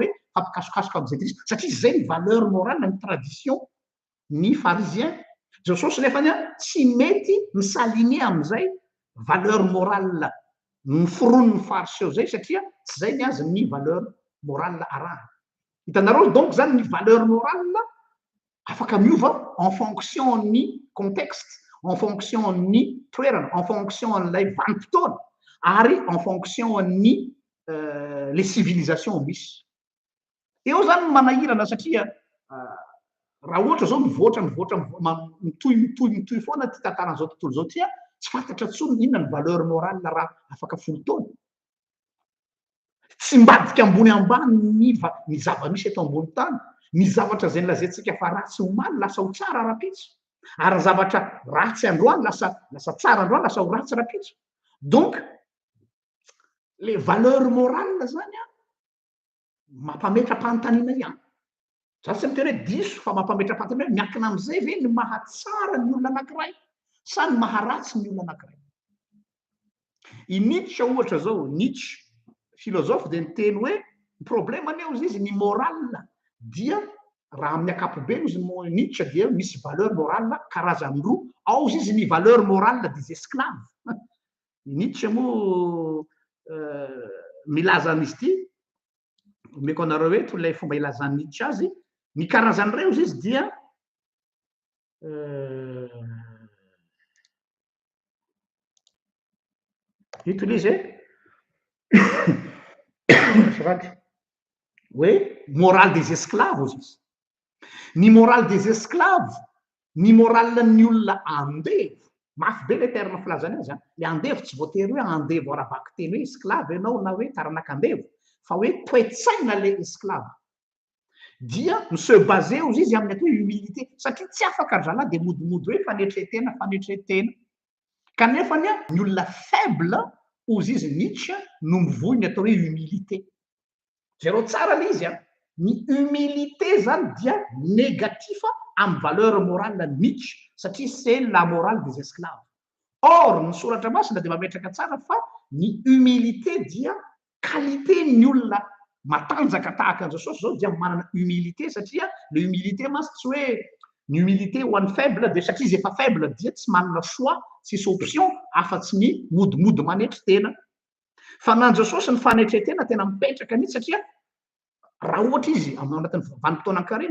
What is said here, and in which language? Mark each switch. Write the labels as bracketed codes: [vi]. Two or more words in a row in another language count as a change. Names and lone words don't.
[mg] hoe fampikasokasoka amin'izay tris satria zay ny [fr] valeur morale [mg] ny tradition ny pharisien jesosy nefany a tsy mety misaligné amin'izay [fr] valeur morale [mg] ny foronony fariseo zay satria tsy zay ny azy ny [fr] valeur morale [mg] araha hitanareo donc zany ny [fr] valeur morale [mg] afaka miova [fr] en fonction [mg] ny contexte [fr] en fonction [mg] ny toerana [fr] en fonction [mg] n'ilay vanim-potoana ary [fr] en fonction [mg] ny [fr] les civilisations [mg] misy eo zany manahirana satria raha ohatra zao mivoatra mitohy foana ty tantaran'izao tontolo zao tia tsy fantatra tsony inona ny [fr] valeur morale [mg] raha afaka folo taona tsy mbadika ambony ambany ny zava-misy eto ambony tany ny zavatra zay nylazantsika fa ratsy omaly lasa ho tsara rapitso ary zavatra ratsy androany lasa tsara androany lasa ho ratsy rapitso [fr] donc le valeur morale [mg] zany a mampametra-panontaniana ihany za tsy miteny hoe diso fa mampametra-panontaniana miankina am'izay ve ny mahatsara ny olona anankiray sa ny maharatsy ny olona anankiray i Nietzsche ohatra zao Nietzsche philosophe de niteny hoe ny problème eo izy ny morale dia raha amin'ny akapobe izy Nietzsche dia misy [fr] valeur morale [mg] karazany roa ao izy ny [fr] valeur morale des esclaves [mg] Nietzsche moa milaza an'izy ity omeko anareo hoe tolay fomba ilazany Nietzsche azy ny karazany reo izy dia ito le izy hoe [fr] morale des esclaves [mg] izy ny [fr] morale des esclaves [mg] ny morale ny olona andevo mafy be [fr] le terme [mg] filazany azy le andevo tsy voatery hoe andevo aravaky teny hoe esclave ianao na hoe taranak'andevo fa hoe toe-tsaina [fr] le esclave [mg] dia [fr] se basé [mg] izy amin'ny atao humilité satria tsy afaka zalahy de modimody hoe fanetretena kanefany a ny olona faible ozy izy Nietzsche no mivoy ny atao hoe humilité zero tsara le izy a ny humilité zany dia négatif amin'ny [fr] valeur morale [mg] Nietzsche satria [fr] c'est la morale des esclaves [mg] or ny soratra masina de mametraka tsara fa ny humilité dia qualité ny olona matanjaka tahaka an'izao sosy zao dia manana humilité satria [fr] le humilité [mg] masy tsy hoe ny humilité ho an'ny faible de satria izy efa faible dia tsy manana choix tsisy option afa-tsy ny modimody manetry tena fa nanjo sosy ny fanetretena tena mipetraka mihitsy satria raha ohatra izy amin'ny anatin'ny vanim-potoana ankareny